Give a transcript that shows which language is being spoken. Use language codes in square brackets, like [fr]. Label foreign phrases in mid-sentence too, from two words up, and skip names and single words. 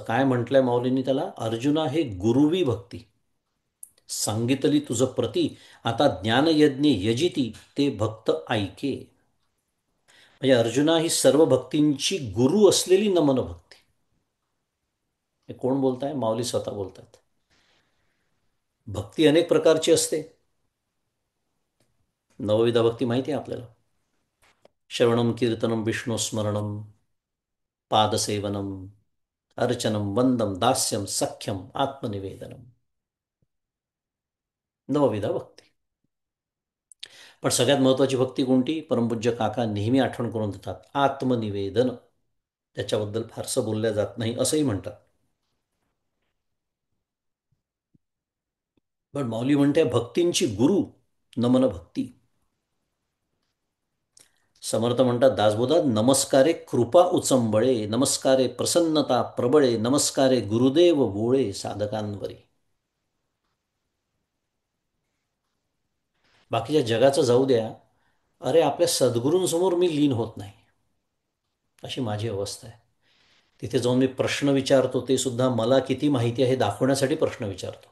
[mr] काय म्हटलंय माऊलींनी त्याला? अर्जुना हे गुरुवी भक्ती, सांगितली तुझ प्रती, आता ज्ञानयज्ञे यजिती, ते भक्त ऐके. म्हणजे अर्जुना ही सर्व भक्तींची गुरु असलेली नमन भक्ती. हे कोण बोलताय? माऊली स्वतः बोलतात. भक्ती अनेक प्रकारची असते. नवविधा भक्ती माहिती आहे आपल्याला. [sa] श्रवणम कीर्तनम विष्णुस्मरणम, पादसेवनम, अर्चनम वंदम दास्यम सख्यम आत्मनिवेदनम. [mr] नवविधा भक्ती. पण सगळ्यात महत्वाची भक्ती कोणती? परमपूज्य काका नेहमी आठवण करून देतात, आत्मनिवेदन. त्याच्याबद्दल फारसं बोलल्या जात नाही असंही म्हणतात. पण माऊली म्हणते भक्तींची गुरु नमन भक्ती. समर्थ म्हणतात दासबोधात, नमस्कारे कृपा उचंबळे, नमस्कारे प्रसन्नता प्रबळे, नमस्कारे गुरुदेव वोळे साधकांवरी. बाकीच्या जगाचं जाऊ द्या, अरे आपल्या सद्गुरूंसमोर मी लीन होत नाही, अशी माझी अवस्था आहे. तिथे जाऊन मी प्रश्न विचारतो, ते सुद्धा मला किती माहिती आहे दाखवण्यासाठी प्रश्न विचारतो.